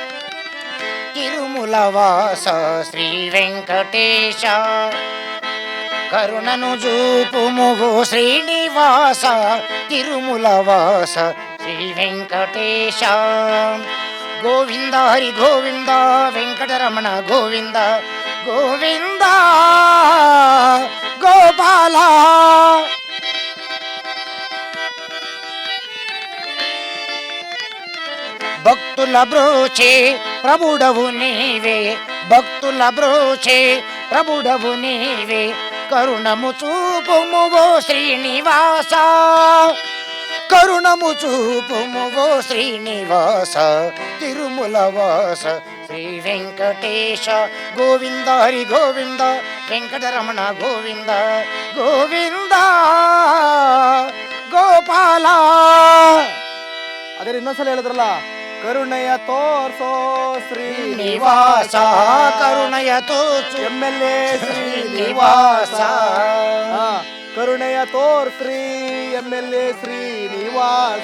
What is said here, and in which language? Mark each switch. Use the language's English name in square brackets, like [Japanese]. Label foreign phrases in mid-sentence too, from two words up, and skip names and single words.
[Telugu] తిరుములవాస శ్రీ వెంకటేశ కరుణను జూపుముగు శ్రీనివాస తిరుములవాస శ్రీ వెంకటేశ గోవింద హరి గోవింద వెంకటరమణ గోవింద గోవింద ಗೋಪಾಲ భక్తుల బ్రోచే ప్రభుడవు నీవే భక్తుల బ్రోచే ప్రభుడవు నీవే కరుణము చూపుము ఓ శ్రీనివాస కరుణము చూపుము ఓ శ్రీనివాస తిరుమలవాస శ్రీ వెంకటేశ గోవింద హరి గోవింద వెంకటరమణ గోవింద గోవింద ಗೋಪಾಲ. [Kannada] ಅದೇ ಇನ್ನೊಂದ್ಸಲ ಹೇಳಿದ್ರಲ್ಲ, ಕರುಣೆಯ ತೋರ್ಸೋ ಶ್ರೀನಿವಾಸ ಕರುಣೆಯ ತೋರ್ಸು MLA ಶ್ರೀನಿವಾಸ ಕರುಣೆಯ ತೋರ್ಸ್ರಿ MLA ಶ್ರೀನಿವಾಸ.